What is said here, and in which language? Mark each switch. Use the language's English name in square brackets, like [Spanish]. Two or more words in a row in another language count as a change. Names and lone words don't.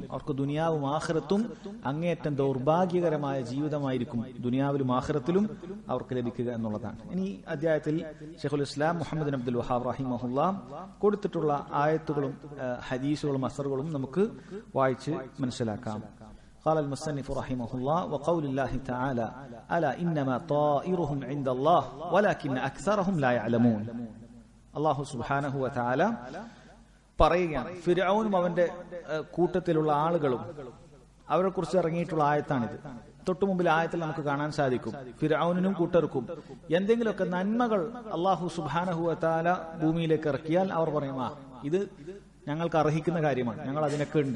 [Malayalam] അവർക്ക് ദുനിയാവും ആഖിറത്തും അങ്ങേയറ്റം ദൗർഭാഗ്യകരമായ ജീവിതമായിരിക്കും ദുനിയാവിലും ആഖിറത്തിലും അവർക്ക് ലഭിക്കുക എന്നുള്ളതാണ്. ഇനി അധ്യായത്തിൽ ശൈഖുൽ ഇസ്ലാം മുഹമ്മദ് ബിൻ അബ്ദുൽ വഹാബ് റഹിമഹുല്ലാഹ് കൊടുത്തിട്ടുള്ള ആയത്തുകളും ഹദീസുകളും അസറുകളും നമുക്ക് വായിച്ച് മനസ്സിലാക്കാം. [Arabic] قال المصنف رحمه الله وقول الله تعالى ألا إنما طائرهم عند الله ولكن أكثرهم لا يعلمون. الله سبحانه وتعالى [Malayalam] പറയുകയാണ്, ഫിർഔനും അവന്റെ കൂട്ടത്തിലുള്ള ആളുകളും അവരെ കുറിച്ച് ഇറങ്ങിയിട്ടുള്ള ആയത്താണിത്. തൊട്ടു മുമ്പിൽ ആയത്തിൽ നമുക്ക് കാണാൻ സാധിക്കും, ഫിർഔനും കൂട്ടർക്കും എന്തെങ്കിലുമൊക്കെ നന്മകൾ [Arabic] الله سبحانه وتعالى [Malayalam] ഭൂമിയിലേക്ക് ഇറക്കിയാൽ അവർ പറയും, ഇത് ഞങ്ങൾക്ക് അർഹിക്കുന്ന കാര്യമാണ്, ഞങ്ങൾ അതിനൊക്കെ ഉണ്ട്.